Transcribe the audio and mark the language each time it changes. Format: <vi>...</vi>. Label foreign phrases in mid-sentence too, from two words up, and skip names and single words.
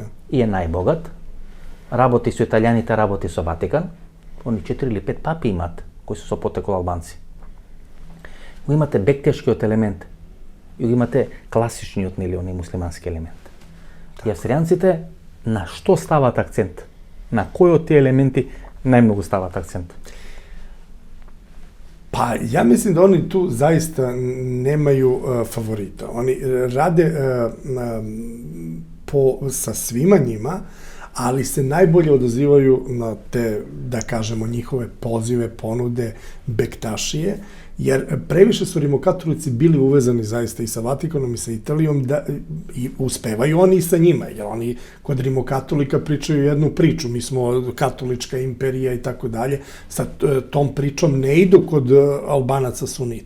<mk>и е најбогат, работи со италијаните, работи со Ватикан, они 4 или 5 папи имат, кои се со потекол албанци. Го имате бектешкиот елемент, и го имате класичниот милиони муслимански елемент. И австријанците на што стават акцент? На кој од тие елементи најмногу стават акцент?</mk> <sr>Pa ja mislim da oni tu zaista nemaju favorita. Oni rade sa svima njima, ali se najbolje odazivaju na te, da kažemo, njihove pozive, ponude, bektašije, jer previše su rimokatolici bili uvezani zaista i sa Vatikanom i sa Italijom i uspevaju oni i sa njima, jer oni kod rimokatolika pričaju jednu priču, mi smo katolička imperija i tako dalje, sa tom pričom ne idu kod Albanaca sunita.</sr>